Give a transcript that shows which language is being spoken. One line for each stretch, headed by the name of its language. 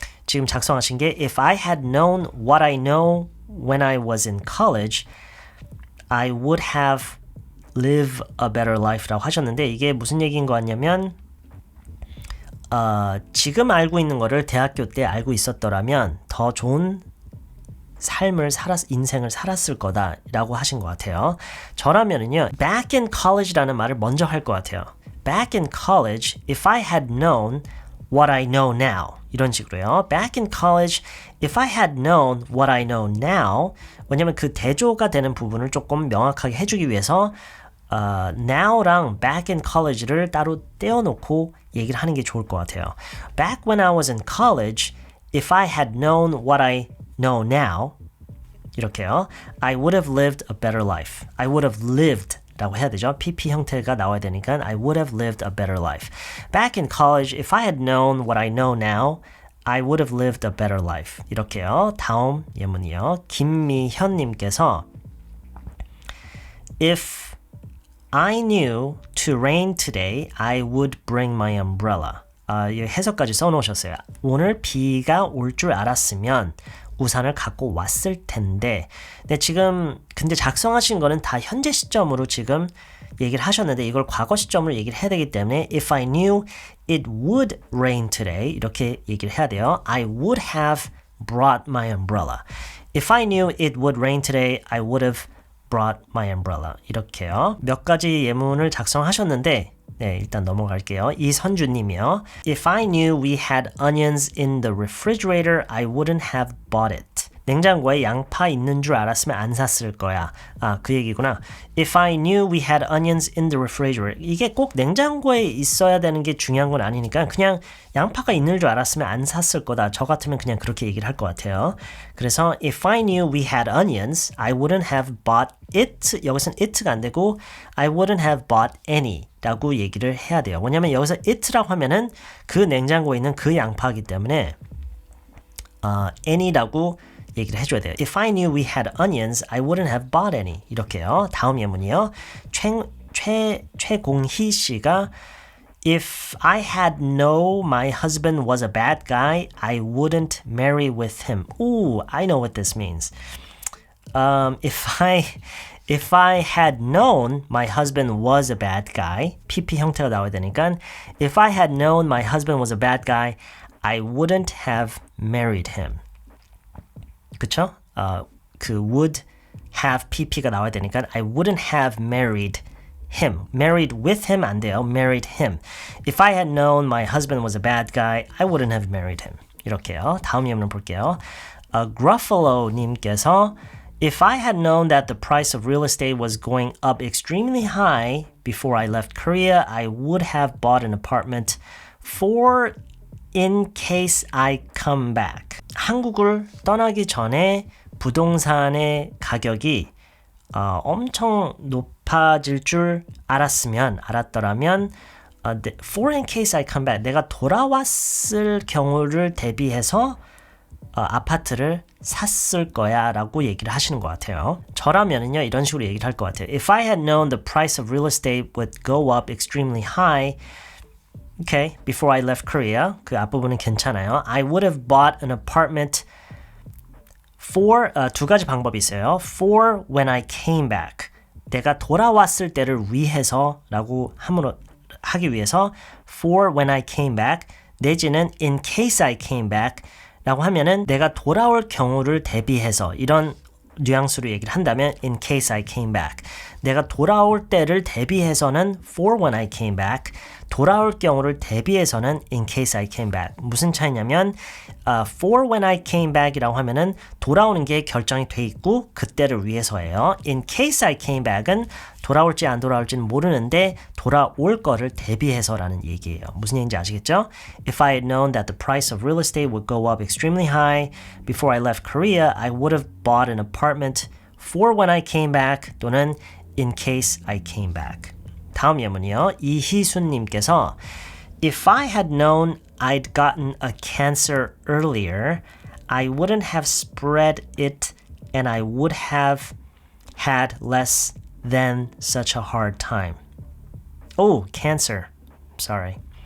Korean: 지금 작성하신 게
English: If I had known what I know when I was in college, I would have lived a better life
Korean: 라고 하셨는데 이게 무슨 얘기인 것 같냐면 지금 알고 있는 거를 대학교 때 알고 있었더라면 더 좋은 인생을 살았을 거다라고 하신 것 같아요. 저라면은요, back in college라는 말을 먼저 할 것 같아요.
English: Back in college, if I had known what I know now.
Korean: 이런 식으로요.
English: Back in college, if I had known what I know now.
Korean: 왜냐면 그 대조가 되는 부분을 조금 명확하게 해주기 위해서 now랑 back in college를 따로 떼어놓고 얘기를 하는 게 좋을 것 같아요.
English: Back when I was in college, if I had known what I know now,
Korean: 이렇게요.
English: I would have lived a better life. I would have lived
Korean: 라고 해야 되죠. PP 형태가 나와야 되니까
English: I would have lived a better life. Back in college, if I had known what I know now, I would have lived a better life.
Korean: 이렇게요. 다음 예문이요. 김미현님께서
English: If I knew to rain today, I would bring my umbrella.
Korean: 해석까지 써놓으셨어요. 오늘 비가 올 줄 알았으면 우산을 갖고 왔을 텐데. 근데 지금 근데 작성하신 거는 다 현재 시점으로 지금 얘기를 하셨는데 이걸 과거 시점으로 얘기를 해야 되기 때문에
English: If I knew it would rain today
Korean: 이렇게 얘기를 해야 돼요.
English: I would have brought my umbrella. If I knew it would rain today, I would have brought my umbrella.
Korean: 이렇게요. 몇 가지 예문을 작성하셨는데 네, 일단 넘어갈게요. 이선주님이요.
English: If I knew we had onions in the refrigerator, I wouldn't have bought it.
Korean: 냉장고에 양파 있는 줄 알았으면 안 샀을 거야. 그 얘기구나.
English: If I knew we had onions in the refrigerator.
Korean: 이게 꼭 냉장고에 있어야 되는 게 중요한 건 아니니까 그냥 양파가 있는 줄 알았으면 안 샀을 거다. 저 같으면 그냥 그렇게 얘기를 할 것 같아요. 그래서
English: If I knew we had onions, I wouldn't have bought it.
Korean: 여기서는 it가 안 되고
English: I wouldn't have bought any.
Korean: 라고 얘기를 해야 돼요. 왜냐면 여기서 it라고 하면은 그 냉장고에 있는 그 양파이기 때문에 any라고 얘기를 해줘야 돼요.
English: If I knew we had onions, I wouldn't have bought any.
Korean: 이렇게요. 다음 예문이요.
English: 최공희 씨가 If I had known my husband was a bad guy, I wouldn't marry with him. Ooh, I know what this means. If I had known my husband was a bad guy,
Korean: PP 형태가 나와야 되니까
English: If I had known my husband was a bad guy, I wouldn't have married him.
Korean: 그쵸?
English: 그 would have PP가
Korean: 나와야 되니까
English: I wouldn't have married him. Married with him
Korean: 안 돼요.
English: Married him. If I had known my husband was a bad guy, I wouldn't have married him.
Korean: 이렇게요. 다음 예문을 볼게요.
English: Gruffalo 님께서 If I had known that the price of real estate was going up extremely high before I left Korea, I would have bought an apartment for in case I come back.
Korean: 한국을 떠나기 전에 부동산의 가격이 엄청 높아질 줄 알았더라면
English: for in case I come back,
Korean: 내가 돌아왔을 경우를 대비해서 아파트를 샀을 거야 라고 얘기를 하시는 것 같아요. 저라면은요 이런 식으로 얘기를 할 것 같아요.
English: If I had known the price of real estate would go up extremely high, okay, before I left Korea,
Korean: 그 앞부분은 괜찮아요.
English: I would have bought an apartment for,
Korean: 두 가지 방법이 있어요. For when I came back, 내가 돌아왔을 때를 위해서 라고 하기 위해서
English: for when I came back,
Korean: 내지는
English: in case I came back
Korean: 라고 하면은 내가 돌아올 경우를 대비해서 이런 뉘앙스로 얘기를 한다면 in case I came back, 내가 돌아올 때를 대비해서는 for when I came back, 돌아올 경우를 대비해서는 in case I came back. 무슨 차이냐면 for when I came back이라고 하면은 돌아오는 게 결정이 돼 있고 그때를 위해서예요. in case I came back은 돌아올지 안 돌아올지는 모르는데 돌아올 거를 대비해서라는 얘기예요. 무슨 얘기인지 아시겠죠?
English: If I had known that the price of real estate would go up extremely high before I left Korea, I would have bought an apartment for when I came back
Korean: 또는
English: in case I came back.
Korean: 다음 예문이요.
English: 이희순님께서 If I had known I'd gotten a cancer earlier, I wouldn't have spread it and I would have had less than such a hard time. Oh, cancer. Sorry.